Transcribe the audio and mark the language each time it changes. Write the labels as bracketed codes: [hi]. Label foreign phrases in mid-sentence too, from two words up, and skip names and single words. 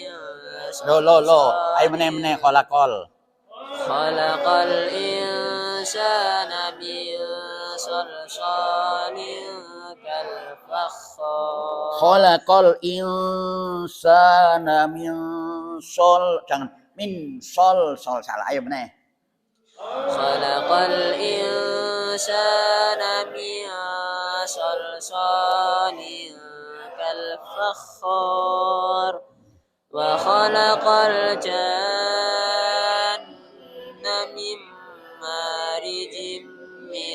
[jv] Ayo meneh khalaqal [ar] الإنسان من صلصال كالفخار. خلق الإنسان من صل, [id] jangan min sol salah. [jv] Ayo meneh. [ar] خلق الإنسان من صلصال كالفخار وخلق الجان من مارج من